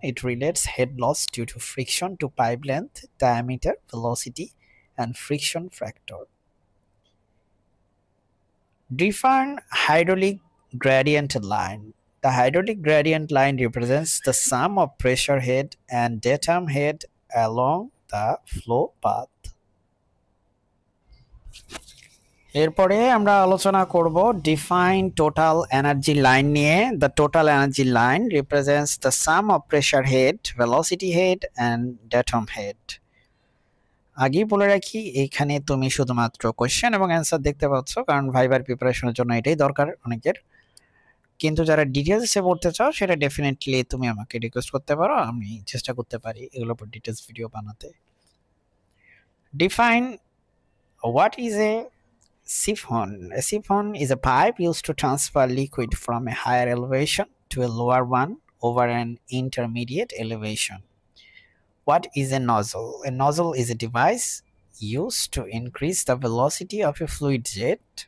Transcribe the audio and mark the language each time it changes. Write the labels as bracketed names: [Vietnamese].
[English] It relates head loss due to friction to pipe length, diameter, velocity, and friction factor. Define hydraulic gradient line. The hydraulic gradient line represents the sum of pressure head and datum head along the flow path. [Bangla] এরপরে আমরা আলোচনা করব define total energy line নিয়ে। [English] The total energy line represents the sum of pressure head, velocity head and datum head. [Bangla] আগেই বলে রাখি, এখানে তুমি শুধুমাত্র কোয়েশ্চেন এবং অ্যান্সার দেখতে পাচ্ছ, কারণ ভাইবার প্রিপারেশনের জন্য এটাই দরকার অনেকের। কিন্তু যারা ডিটেলসে পড়তে চাও সেটা ডেফিনেটলি তুমি আমাকে রিকোয়েস্ট করতে পারো, আমি চেষ্টা করতে পারি এগুলোর উপর ডিটেলস ভিডিও বানাতে। [English] Define what is a siphon. A siphon is a pipe used to transfer liquid from a higher elevation to a lower one over an intermediate elevation. What is a nozzle? A nozzle is a device used to increase the velocity of a fluid jet.